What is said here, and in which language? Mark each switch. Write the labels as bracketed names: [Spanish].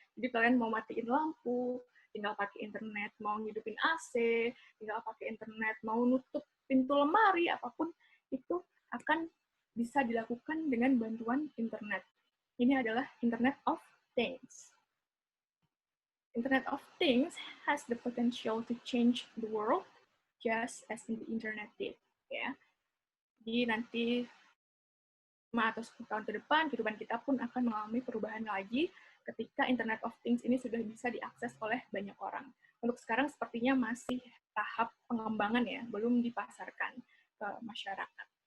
[Indonesian] Jadi kalian mau matiin lampu, tinggal pakai internet, mau ngidupin AC, tinggal pakai internet, mau nutup pintu lemari, apapun itu akan bisa dilakukan dengan bantuan internet. Ini adalah Internet of Things. [English] Internet of Things has the potential to change the world just as the internet did. [Indonesian] Ya. Jadi nanti 5 atau 10 tahun ke depan, kehidupan kita pun akan mengalami perubahan lagi ketika Internet of Things ini sudah bisa diakses oleh banyak orang. Untuk sekarang sepertinya masih tahap pengembangan ya, belum dipasarkan ke masyarakat.